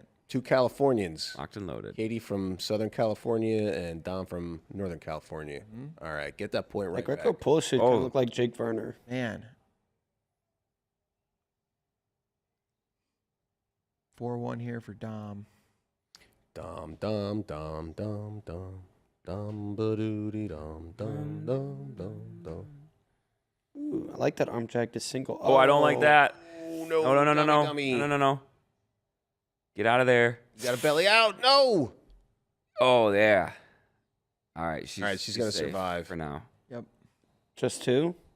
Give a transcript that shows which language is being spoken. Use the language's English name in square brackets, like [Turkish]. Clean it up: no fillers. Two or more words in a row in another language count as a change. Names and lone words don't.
[English] 2 Californians. Locked and loaded. Katie from Southern California and Dom from Northern California. All right, get that point right Like back. Greco Pull should Oh. look like Jake Verner. Man. 4-1 here for Dom. Dom, dom, dom, dom, dom. Dom, ba-doody, dom, dom, dom, dom, dom. Ooh, I like that arm drag to single. Oh, I don't like that. Oh, No. Get out of there. You got a belly out. No. Oh, yeah. All right. All right, she's going to safe survive. for now. Yep. Just 2?